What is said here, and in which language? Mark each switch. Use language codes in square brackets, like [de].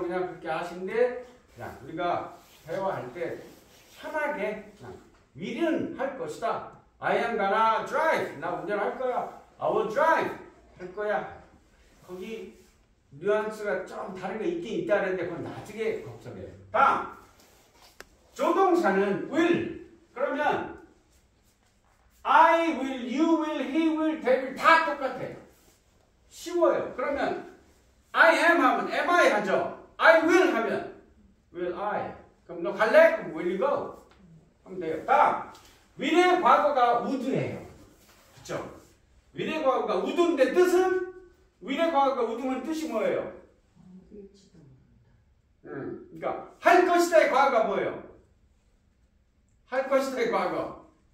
[ko] 그냥 그렇게 하신데, 그냥 우리가 대화할 때 편하게, 그냥, will은 할 것이다. [en] I am gonna drive. [ko] 나 운전할 거야. [en] I will drive. [ko] 할 거야. 거기 뉘앙스가 좀 다른 게 있긴 있다는데 그건 나중에 걱정해요. 다음. 조동사는 will. [en] 그러면 I will, you will, he will, they will [ko] 다 똑같아요. 쉬워요. 그러면 [en] I am 하면 am I [ko] 하죠. [en] I will 하면 will I. [ko] 그럼 너 갈래? 그럼 [en] will you go? [ko] 하면 돼요. 다음. will의 과거가 would예요. 그렇죠? will의 과거가 would인데 뜻은? will의 과거가 would면 뜻이 뭐예요? 그러니까 할 것이다의 과거가 뭐예요? 할 것이다의 과거.